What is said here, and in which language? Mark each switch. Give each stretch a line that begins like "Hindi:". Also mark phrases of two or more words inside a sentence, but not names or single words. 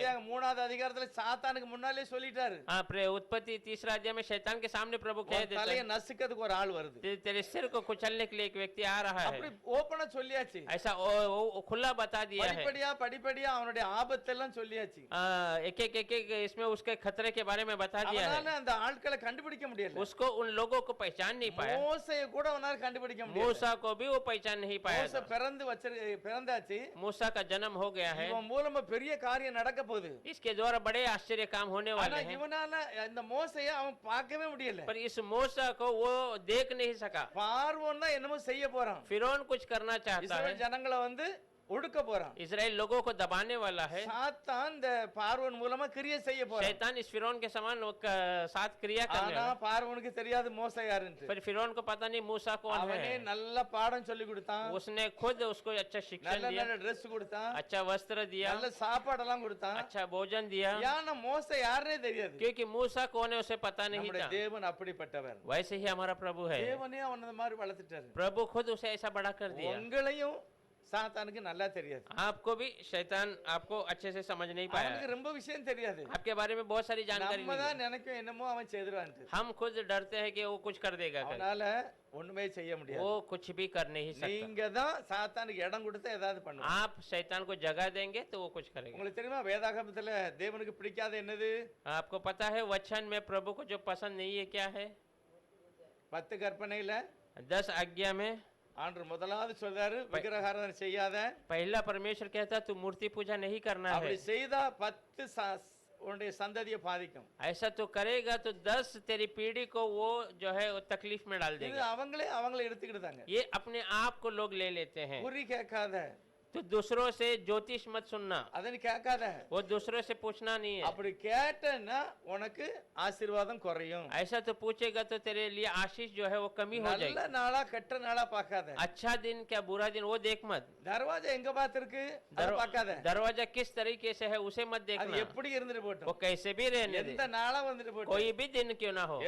Tamil: ஆதியாகமம் 3வது அதிகாரத்துல சாத்தானுக்கு முன்னாலே சொல்லிட்டாரு,
Hindi: हाँ, उत्पत्ति 3 अध्याय में शैतान के सामने प्रभु कह
Tamil: உன்
Hindi: देता
Tamil: தலையை
Hindi: है,
Tamil: நசுக்கிறதுக்கு ஒரு ஆள் வருது.
Hindi: तेरे सिर को कुचलने के लिए एक व्यक्ति आ रहा
Tamil: அப்படி
Hindi: है.
Tamil: ஓபனா சொல்லியாச்சு.
Hindi: ऐसा खुला बता दिया है.
Tamil: படிப்படியா படிப்படியா அவனுடைய ஆபத்தெல்லாம் சொல்லியாச்சு.
Hindi: एक इसमें उसके खतरे के बारे में बता दिया है.
Tamil: அவனால அந்த ஆட்களை கண்டுபிடிக்க முடியல.
Hindi: उसको उन लोगों को पहचान नहीं पाया.
Tamil: மோசேயை கூட அவனால கண்டுபிடிக்க முடியல.
Hindi: मूसा को भी वो पहचान नहीं पाया
Tamil: மோசே
Hindi: था.
Tamil: பிறந்தாச்சு,
Hindi: मूसा का जन्म हो गया है,
Tamil: இவன் மூலமா பெரிய காரியம் நடக்க போகுது.
Hindi: इसके द्वारा बड़े आश्चर्य काम होने
Tamil: ஆனா
Hindi: वाले हैं.
Tamil: இவனால இந்த மோசையை அவன் பார்க்கவே முடியல.
Hindi: पर इस मूसा को वो देख नहीं सका.
Tamil: பார்வோன் தான் என்னமோ செய்ய போறான்.
Hindi: फिरौन कुछ करना चाहता है,
Tamil: இஸ்ரவேல் ஜனங்களை வந்து ஒடுக்க போறான்.
Hindi: इजराइल लोगों को दबाने वाला है.
Tamil: சாத்தான் இந்த பார்வோன் மூலமா கிரியை செய்ய போறான்.
Hindi: शैतान इस फिरौन के समान साथ क्रिया करने
Tamil: ஆனா
Hindi: वाला.
Tamil: பார்வோனுக்கு தெரியாது மோசே யாருன்னு.
Hindi: पर फिरौन को पता नहीं मूसा कौन
Tamil: அவனே
Hindi: है.
Tamil: நல்ல பாடம் சொல்லி கொடுத்தான்,
Hindi: उसने खुद उसको अच्छा शिक्षण
Tamil: நல்ல
Hindi: दिया,
Tamil: நல்ல ட்ரெஸ் கொடுத்தான்,
Hindi: अच्छा वस्त्र दिया,
Tamil: நல்ல சாப்பாடெல்லாம் கொடுத்தான்.
Hindi: अच्छा भोजन दिया.
Tamil: ஏன்னா மோசே யாருன்னே தெரியாது.
Hindi: क्योंकि मूसा कौन है उसे पता नहीं
Tamil: நம்முடைய
Hindi: था.
Tamil: தேவன் அப்படிப்பட்டவர்.
Hindi: वैसे ही हमारा प्रभु है.
Tamil: தேவனே அவன் அந்த மாதிரி வளர்த்துட்டாரு.
Hindi: प्रभु खुद उसे ऐसा बड़ा कर दिया.
Tamil: உங்களையும் சாத்தானுக்கு நல்லா தெரியாது.
Hindi: आपको भी शैतान आपको अच्छे से समझ नहीं पाया.
Tamil: அவனுக்கு ரொம்ப விஷயம் தெரியாது.
Hindi: आपके बारे में बहुत सारी जानकारी
Tamil: நம்ம
Hindi: नहीं
Tamil: தான்
Hindi: है.
Tamil: நினைக்கும் என்னமோ அவன் செய்துருவான்ட்டு.
Hindi: हम खुद डरते हैं कि वो कुछ कर देगा करके.
Tamil: அவனால ஒண்ணுமே செய்ய முடியாது.
Hindi: वो कुछ भी कर नहीं सकता.
Tamil: நீங்க தான் சாத்தானுக்கு இடம் கொடுத்து ஏதாவது பண்ணுவீங்க.
Hindi: आप शैतान को जगह देंगे तो वो कुछ करेगा.
Tamil: உங்களுக்கு தெரியுமா வேதாகமத்துல தேவனுக்கு பிடிக்காத என்னது?
Hindi: आपको पता है वचन में प्रभु को जो पसंद नहीं है क्या है?
Tamil: 10 கற்பனையில
Hindi: 10 आज्ञा में
Tamil: ஆண்டவர் முதலாவது சொல்றாரு விக்கிரகாராதனை செய்யாத.
Hindi: पहला परमेश्वर कहता तू मूर्ति पूजा नहीं करना है,
Tamil: அப்படி செய்தா 10 உன்னுடைய சந்ததியை பாதிக்கும்.
Hindi: ऐसा तो करेगा तो 10 तेरी पीढ़ी को वो जो है वो तकलीफ में डाल
Tamil: இது
Hindi: देगा।
Tamil: அவங்களே எடுத்துக்கிட்டாங்க.
Hindi: ये अपने आप को लोग ले लेते हैं।
Tamil: குறி கேட்காத,
Hindi: तो दूसरों से ज्योतिष मत सुनना,
Tamil: அதை நீ கேட்காத.
Hindi: वो दूसरों से पूछना नहीं है।
Tamil: அப்படி கேட்டனா உனக்கு ஆசீர்வாதம் குறையும்.
Hindi: ऐसा तो पूछेगा तो तेरे लिए आशीष जो है वो कमी हो
Tamil: நல்ல
Hindi: जाएगी।
Tamil: நாளா கெட்ட நாளா பார்க்காத.
Hindi: अच्छा दिन क्या बुरा दिन वो देख मत।
Tamil: தர்வாஜா எங்க பார்த்திருக்கு அத பார்க்காத.
Hindi: दरवाजा किस तरीके से है उसे मत
Tamil: அது
Hindi: देखना,
Tamil: எப்படி இருந்துட்டு
Hindi: वो
Tamil: போட்டும்,
Hindi: कैसे भी रहने दे,
Tamil: எந்த நாளா வந்துட்டு போட்டும்.
Hindi: कोई भी दिन क्यों ना हो।